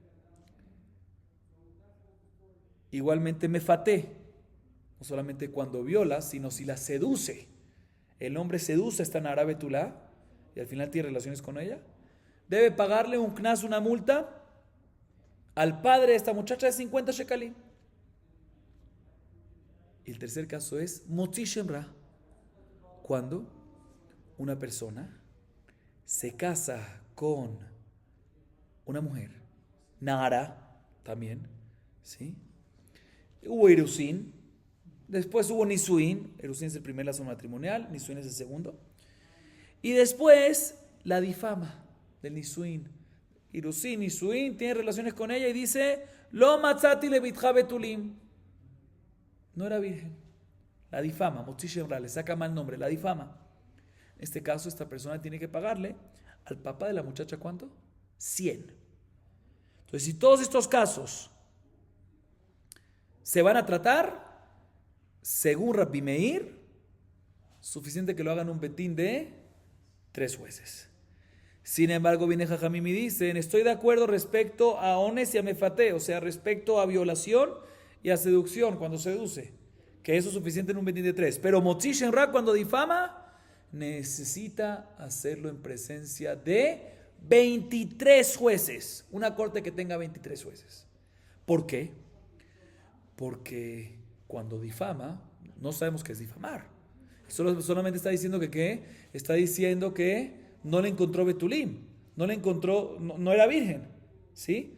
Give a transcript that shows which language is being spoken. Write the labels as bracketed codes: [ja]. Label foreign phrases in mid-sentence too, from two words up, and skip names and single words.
[es] Igualmente mefaté, no solamente cuando viola, sino si la seduce. El hombre seduce a esta [he] נערה בתולה [es] y al final tiene relaciones con ella. Debe pagarle un knas, una multa, al padre de esta muchacha de 50 shekalim. Y el tercer caso es [he] מוציא שם רע, [es] cuando una persona se casa con una mujer, Nahara también, ¿sí? Hubo Irusin, después hubo Nisuin. Irusin es el primer lazo matrimonial, Nisuin es el segundo. Y después la difama del Nisuin. Irusin, Nisuin, tiene relaciones con ella y dice: [he] לא מצאתי לבתך בתולים. [es] No era virgen. La difama, [he] מוציא שם רע, [es] le saca mal nombre, la difama. En este caso, esta persona tiene que pagarle al papá de la muchacha, ¿cuánto? 100. Entonces, si todos estos casos se van a tratar, según Rabbi Meir, suficiente que lo hagan un betín de 3 jueces. Sin embargo, viene Jajamim y dicen: estoy de acuerdo respecto a ones y a mefate, o sea, respecto a violación y a seducción, cuando seduce, que eso es suficiente en un betín de 3. [he] Pero מוציא שם רע, [es] cuando difama, necesita hacerlo en presencia de 23 jueces. Una corte que tenga 23 jueces. ¿Por qué? Porque cuando difama, no sabemos qué es difamar. Solamente está diciendo que ¿qué? Está diciendo que no le encontró betulim, no le encontró, no era virgen, ¿sí?